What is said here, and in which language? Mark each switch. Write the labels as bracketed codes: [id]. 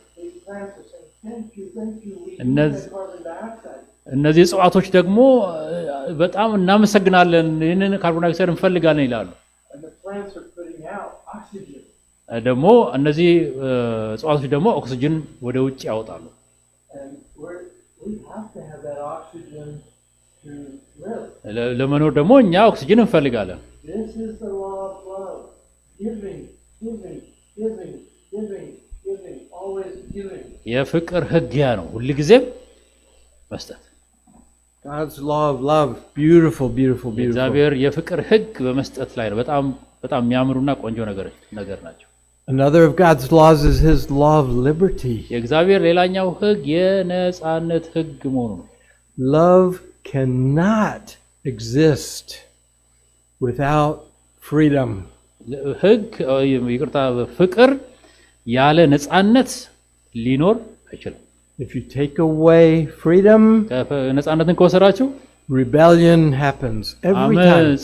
[en] these plants are saying, thank you, we [am] እነዚህ [en] need carbon dioxide. [am] እነዚህ እጽዋቶች ደግሞ በጣም እናመሰግናለን፣ ይህንን ካርቦን ዳይኦክሳይድ እንፈልጋለን ይላሉ። [en] And the plants are putting out oxygen. [am] ደግሞ እነዚህ እጽዋቶች ደግሞ ኦክሲጅን ወደ ውጭ ያወጣሉ። [en] And we have to have that oxygen to live. [am] ለመኖር ደግሞ እኛ ኦክሲጅን እንፈልጋለን። [en] This is the law of love. Giving, giving, giving, giving, giving, always giving. [am] የፍቅር ህግ ያ ነው፣ ሁልጊዜም መስጠት። [en] God's law of love, beautiful, beautiful, beautiful. [am] እግዚአብሔር የፍቅር ህግ በመስጠት ላይ ነው። በጣም በጣም የሚያምሩና ቆንጆ ነገር ናቸው። [en] Another of God's laws is his law of liberty. [am] የእግዚአብሔር ሌላኛው ህግ የነጻነት ህግ መሆኑ ነው። [en] Love cannot exist without freedom. [am] ህግ ይቅርታ፣ ፍቅር ያለ ነጻነት ሊኖር አይችልም። [en] If you take away freedom, [am] ነጻነትን ከወሰዳችሁ [en] rebellion happens every time.